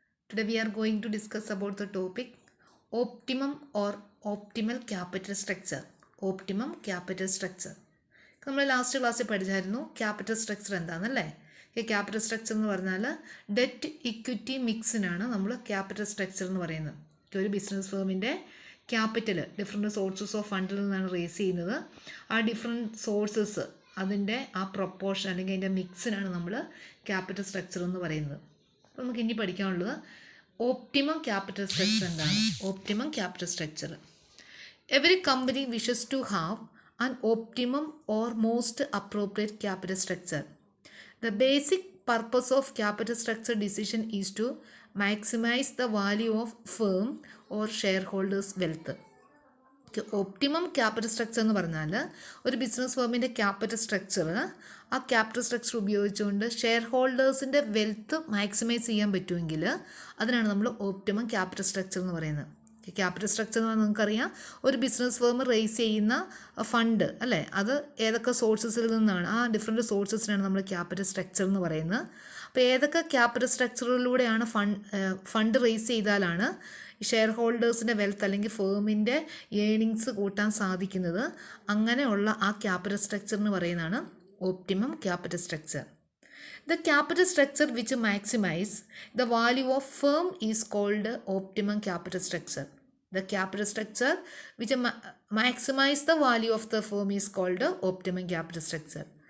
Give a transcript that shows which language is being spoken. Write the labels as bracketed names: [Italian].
[English] Today we are going to discuss about the topic optimum or optimal capital structure. Optimum capital structure. [Malayalam] നമ്മൾ last ക്ലാസ്സിൽ പഠിച്ചായിരുന്നു capital structure എന്താണെന്നല്ലേ. ഈ capital structure എന്ന് പറഞ്ഞാൽ debt equity മിക്സിനാണ് നമ്മൾ capital structure എന്ന് പറയുന്നത്. ഒരു business ഫേമിൻ്റെ capital different sources of ഫണ്ടിൽ നിന്നാണ് റേസ് ചെയ്യുന്നത്. ആ ഡിഫറെൻറ്റ് സോഴ്സസ് അതിൻ്റെ ആ പ്രൊപ്പോർഷൻ അല്ലെങ്കിൽ അതിൻ്റെ മിക്സിനാണ് നമ്മൾ ക്യാപിറ്റൽ സ്ട്രക്ചർ എന്ന് പറയുന്നത്. അപ്പോൾ നമുക്ക് ഇനി പഠിക്കാനുള്ളത് ഓപ്റ്റിമം ക്യാപിറ്റൽ സ്ട്രക്ചർ എന്താണ്. Optimum capital structure. [English] Every company wishes to have an optimum or most appropriate capital structure. The basic purpose of capital structure decision is to maximize the value of firm or shareholders' wealth. [Malayalam] Optimum capital structure എന്ന് പറഞ്ഞാൽ ഒരു business ഫേമിൻ്റെ capital structure, ആ capital structure ഉപയോഗിച്ചുകൊണ്ട് share ഹോൾഡേഴ്സിൻ്റെ wealth maximise ചെയ്യാൻ പറ്റുമെങ്കിൽ അതിനാണ് നമ്മൾ optimum capital structure എന്ന് പറയുന്നത്. ക്യാപിറ്റൽ സ്ട്രക്ചർ എന്ന് പറഞ്ഞാൽ നിങ്ങൾക്കറിയാം, ഒരു ബിസിനസ് ഫേം റേസ് ചെയ്യുന്ന ഫണ്ട് അല്ലേ, അത് ഏതൊക്കെ സോഴ്സസിൽ നിന്നാണ്, ആ ഡിഫറെൻറ്റ് സോഴ്സസിനാണ് നമ്മൾ ക്യാപിറ്റൽ സ്ട്രക്ചർ എന്ന് പറയുന്നത്. അപ്പോൾ ഏതൊക്കെ ക്യാപിറ്റൽ സ്ട്രക്ചറിലൂടെയാണ് ഫണ്ട് റേസ് ചെയ്താലാണ് ഷെയർ ഹോൾഡേഴ്സിൻ്റെ വെൽത്ത് അല്ലെങ്കിൽ ഫേമിൻ്റെ ഏണിങ്സ് കൂട്ടാൻ സാധിക്കുന്നത്, അങ്ങനെയുള്ള ആ ക്യാപിറ്റൽ സ്ട്രക്ചർ എന്ന് പറയുന്നതാണ് optimum capital structure. [English] The capital structure which maximize the value of firm is called optimum capital structure. The capital structure which maximize the value of the firm is called optimum capital structure.